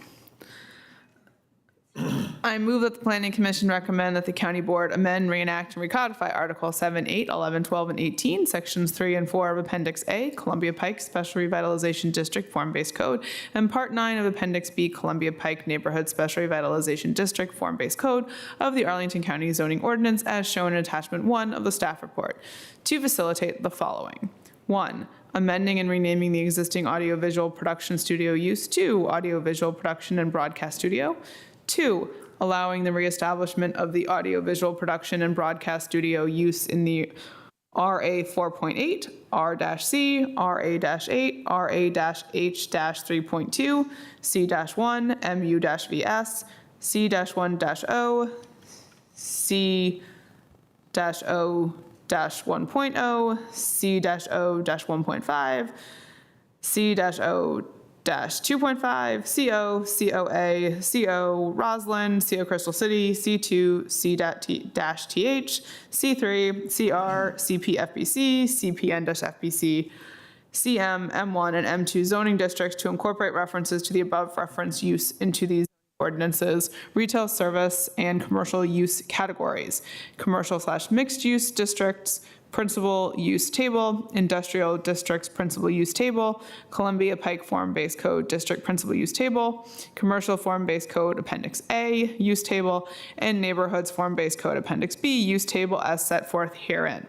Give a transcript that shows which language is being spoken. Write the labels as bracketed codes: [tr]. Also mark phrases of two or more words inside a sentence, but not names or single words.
[en] I move that the Planning Commission recommend that the County Board amend, reenact, and recodify Article 7, 8, 11, 12, and 18, Sections 3 and 4 of Appendix A, Columbia Pike Special Revitalization District Form-Based Code, and Part 9 of Appendix B, Columbia Pike Neighborhood Special Revitalization District Form-Based Code of the Arlington County Zoning Ordinance as shown in Attachment 1 of the staff report to facilitate the following. 1. Amending and renaming the existing audiovisual production studio use to audiovisual production and broadcast studio. 2. Allowing the reestablishment of the audiovisual production and broadcast studio use in the RA 4.8, R-C, RA-8, RA-H-3.2, C-1, MU-VS, C-1-O, C-O-1.0, C-O-1.5, C-O-2.5, CO, COA, CO Roslyn, CO Crystal City, C2, C-TH, C3, CR, CPFBC, CPN-FBC, CM, M1, and M2 zoning districts to incorporate references to the above referenced use into these ordinances, retail service, and commercial use categories, commercial/mixed use districts, principal use table, industrial districts principal use table, Columbia Pike Form-Based Code District Principal Use Table, Commercial Form-Based Code Appendix A Use Table, and Neighborhoods Form-Based Code Appendix B Use Table as set forth herein.